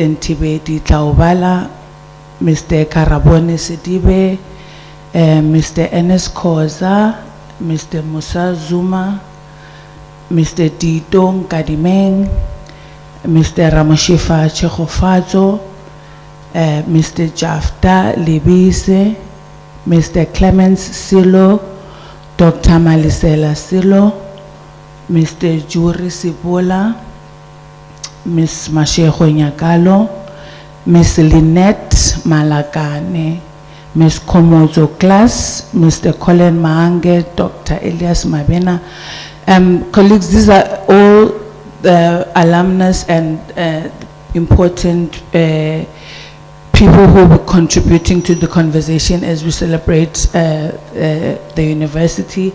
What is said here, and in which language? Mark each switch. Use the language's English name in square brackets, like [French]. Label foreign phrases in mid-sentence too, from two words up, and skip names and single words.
[English] Ntibedi Tlaubala, Mr. Karabone Sidibe, Mr. Enes Koza, Mr. Musa Zuma, Mr. Didong Kadimeng, Mr. Ramoshifa Chekofazo, Mr. Jafta Libise, Mr. Clemens Silo, Dr. Malisela Silo, Mr. Juri Sibola, Ms. Masheho Nyakalo, Ms. Lynette Malakane, Ms. Komozo Class, Mr. Colin Maange, Dr. Elias Mabena. Colleagues, these are all the alumnus and important people who will be contributing to the conversation as we celebrate the university.